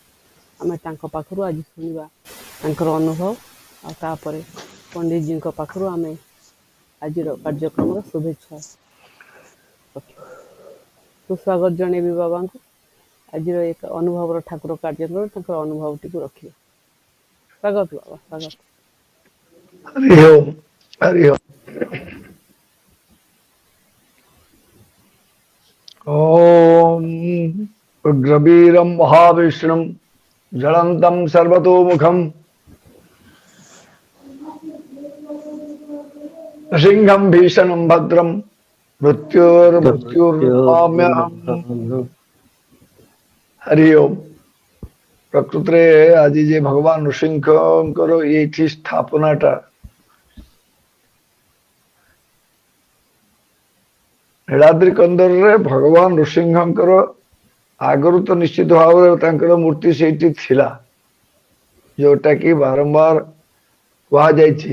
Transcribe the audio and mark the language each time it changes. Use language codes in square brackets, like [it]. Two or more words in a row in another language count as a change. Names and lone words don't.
[or] ଆମେ ତାଙ୍କ ପାଖରୁ ଆଜି ଶୁଣିବା ତାଙ୍କର ଅନୁଭବ, ଆଉ ତାପରେ ପଣ୍ଡିତଜୀଙ୍କ ପାଖରୁ ଆମେ ଆଜିର କାର୍ଯ୍ୟକ୍ରମର ଶୁଭେଚ୍ଛା ରଖିବା। ସୁସ୍ୱାଗତ ଜଣେଇବି ବାବାଙ୍କୁ। ଆଜିର ଏକ ଅନୁଭବର ଠାକୁର କାର୍ଯ୍ୟକ୍ରମରେ ତାଙ୍କର ଅନୁଭବଟିକୁ ରଖିବା। ସ୍ୱାଗତ ବାବା, ସ୍ୱାଗତ। [sa] हरि ओम। हरि ओम। ओम उग्रवीरं महाविष्णुं ज्वलन्तं सर्वतोमुखं सिंहं भीषणं भद्रं मृत्युर्मृत्युर्माम्यहम्। हरि ओम। [or] प्रकृତରେ ଆଜି ଯେ ଭଗବାନ ନୃସିଂହଙ୍କର ଏଇଠି ସ୍ଥାପନାଟା ନୀଳାଦ୍ରି କନ୍ଦରରେ ଭଗବାନ ନୃସିଂହଙ୍କର ଆଗରୁ ତ ନିଶ୍ଚିତ ଭାବରେ ତାଙ୍କର ମୂର୍ତ୍ତି ସେଇଠି ଥିଲା, ଯୋଉଟା କି ବାରମ୍ବାର କୁହାଯାଇଛି।